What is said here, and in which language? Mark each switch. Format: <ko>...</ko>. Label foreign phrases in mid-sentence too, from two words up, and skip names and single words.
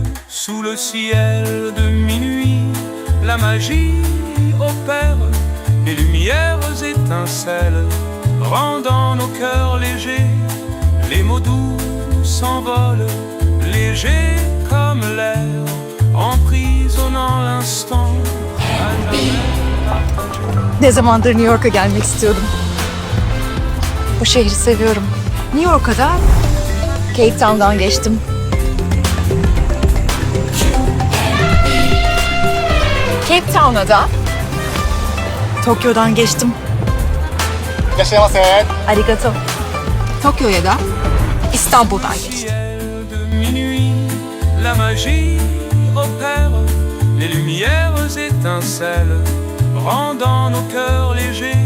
<fr>Sous le ciel de minuit, la magie opère, les lumières étincellent, rendant nos cœurs légers. Les mots doux s'envolent, légers comme l'air, emprisonnant l'instant.</fr> <tr>Ne zamandır New York'a gelmek istiyordum. Bu şehri seviyorum. New York'a da Cape Town'dan geçtim. Cape Town'a da Tokyo'dan geçtim. Arigato. Tokyo'ya da İstanbul'dan geçtim.</tr> <fr>Ciel de minuit, la magie opère, les lumières étincellent, rendant nos cœurs légers.</fr>